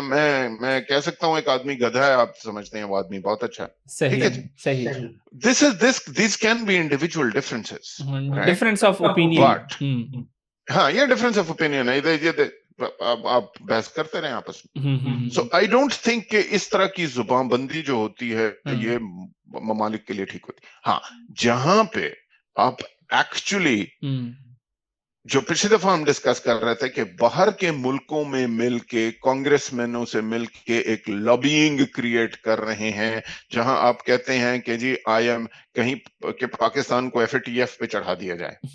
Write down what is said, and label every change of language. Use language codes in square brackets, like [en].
[ur] میں کہہ سکتا ہوں ایک آدمی گدھا ہے, آپ سمجھتے ہیں وہ آدمی بہت اچھا ہے, ٹھیک ہے جی, صحیح. [en] This can be individual differences, difference of opinion, [ur] ہاں یہ [en] difference of opinion [ur] ہے, آپ بحث کرتے رہے آپس میں. [en] so I don't think [ur] کہ اس طرح کی زبان بندی جو ہوتی ہے یہ ممالک کے لیے ٹھیک ہوتی. ہاں جہاں پہ آپ ایکچولی, جو پچھلی دفعہ ہم ڈسکس کر رہے تھے کہ باہر کے ملکوں میں مل کے کانگریس مینوں سے مل کے ایک لابینگ کریٹ کر رہے ہیں, جہاں آپ کہتے ہیں کہ جی آئی ایم کہیں کہ پاکستان کو ایف اے ٹی ایف پہ چڑھا دیا جائے,